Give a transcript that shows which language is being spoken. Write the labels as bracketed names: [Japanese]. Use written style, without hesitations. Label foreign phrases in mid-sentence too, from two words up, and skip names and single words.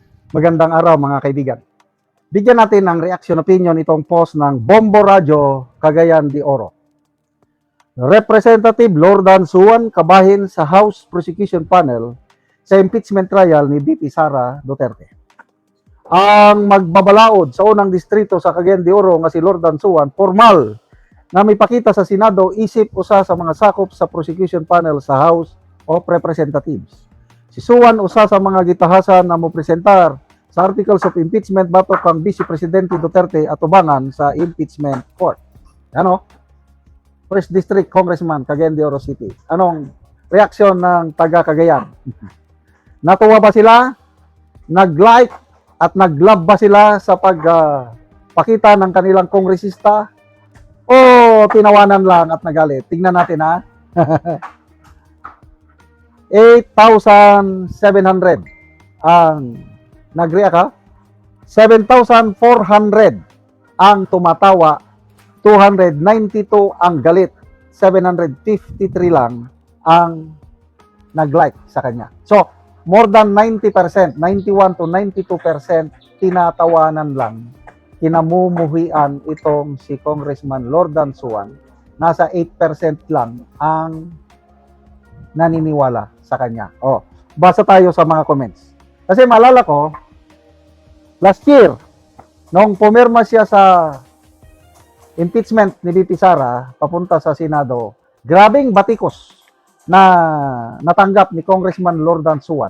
[Filipino] Magandang araw mga kaibigan. Bigyan natin ng [English] reaction opinion [Filipino] itong post ng Bombo Radio, Cagayan de Oro. [Cebuano] Representative Lordan Suwan kabahin sa House Prosecution Panel sa [English] impeachment trial [Cebuano] ni VP Sara Duterte. Ang magbabalaod sa unang distrito sa Cagayan de Oro nga si Lordan Suwan, formal na may pakita sa Senado isip usa sa mga sakop sa [English] prosecution panel [Cebuano] sa House of Representatives. Si Suwan usa sa mga gitahasan na mopresentar sa [English] articles of impeachment [Cebuano] batok kang Vice Presidente Duterte atubangan sa [English] impeachment court. [Filipino] Ano? [English] First District Congressman, Cagayan de Oro City. [Filipino] Anong reaksyon ng taga Cagayan? Natuwa ba sila? Nag-like at nag-love ba sila sa pagpakita ng kanilang kongresista? O tinawanan lang at nagalit? Tingnan natin ha. 8,700 ang nag-react ha. 7,400 ang tumatawa, 292 ang galit, 753 lang ang nag-like sa kanya. So, [English] more than 90%, [Filipino] 91 to 92% tinatawanan lang, kinamumuhian itong si Congressman Lordan Suwan. Nasa 8% lang ang naniniwala sa kanya. Basa tayo sa mga comments. Kasi maalala ko, [English] last year, [Filipino] nung pumirma siya sa impeachment ni VP Sara papunta sa Senado, grabing batikos na natanggap ni Congressman Lordan Suwan.